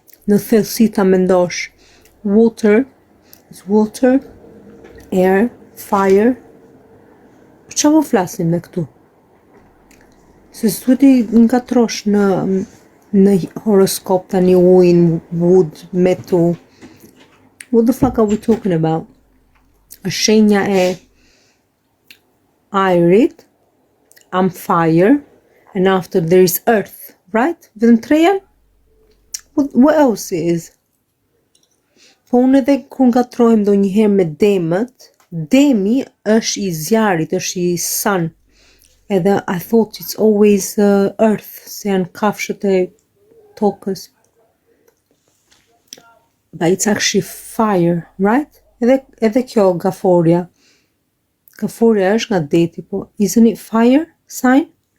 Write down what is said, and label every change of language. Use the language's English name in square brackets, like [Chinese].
[English] Në thellësi ta mendosh. Water is water, air, fire. [Albanian] Për qa po flasim me këtu? Se s'duhet i ngatrosh në horoskop tani ujin, wood, metal. [English] What the fuck are we talking about? A shenja e ajrit, I'm fire, and after there is earth, right? Vetëm treja? What else is? [Albanian] Po unë edhe kur ngatrohem ndonjëherë me demët, demi është i zjarit, është i sun. Edhe I thought it's always earth, se janë kafshët e tokës. [English] But it's actually fire, right? [Albanian] Edhe kjo gaforia. Gaforia është nga deti, po isn't it fire sign?